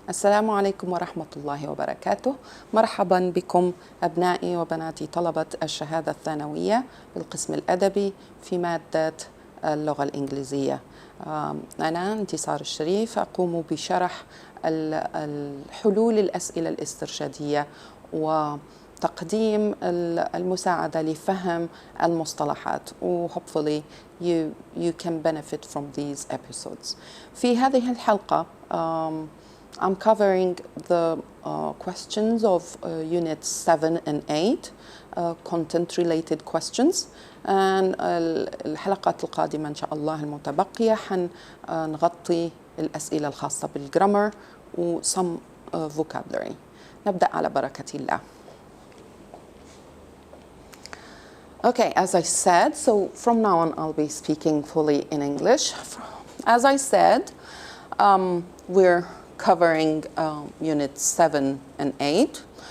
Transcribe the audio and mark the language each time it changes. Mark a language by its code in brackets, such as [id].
[ar] السلام عليكم ورحمة الله وبركاته. مرحبا بكم أبنائي وبناتي طلبة الشهادة الثانوية بالقسم الأدبي في مادة اللغة الإنجليزية. أنا انتصار الشريف، أقوم بشرح الحلول الأسئلة الاسترشادية وتقديم المساعدة لفهم المصطلحات. [en] hopefully you can benefit from these episodes. [ar] في هذه الحلقة [en] I'm covering the questions of units 7 and 8, content related questions. [ar] and الحلقات القادمة إن شاء الله المتبقية حنغطي الأسئلة الخاصة بالجرامر و [en] some vocabulary. [ar] نبدأ على بركة الله. [en] Okay, as I said, so from now on I'll be speaking fully in English. As I said, we're covering units 7 and 8.